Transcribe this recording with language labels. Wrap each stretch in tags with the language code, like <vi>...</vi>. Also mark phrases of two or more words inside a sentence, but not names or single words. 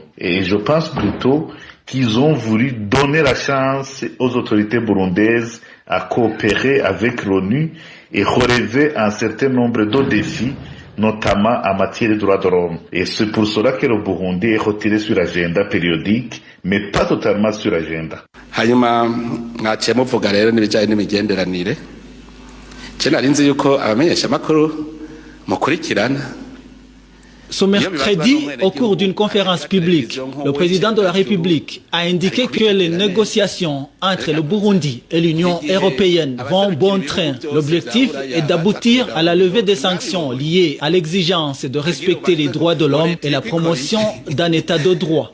<fr>Et je pense plutôt qu'ils ont voulu donner la chance aux autorités burundaises à coopérer avec l'ONU et relever un certain nombre de défis, notamment en matière de droits de l'homme. Et c'est pour cela que le Burundi est retiré sur l'agenda périodique, mais pas totalement sur l'agenda.</fr> <rn>hanyuma mwaciye muvuga rero n'ibijyanye n'imigenderanire</rn> <fr>Ce mercredi, au cours d'une conférence publique, le président de la République a indiqué que les négociations entre le Burundi et l'Union européenne vont bon train. L'objectif est d'aboutir à la levée des sanctions liées à l'exigence de respecter les droits de l'homme et la promotion d'un état de droit.</fr>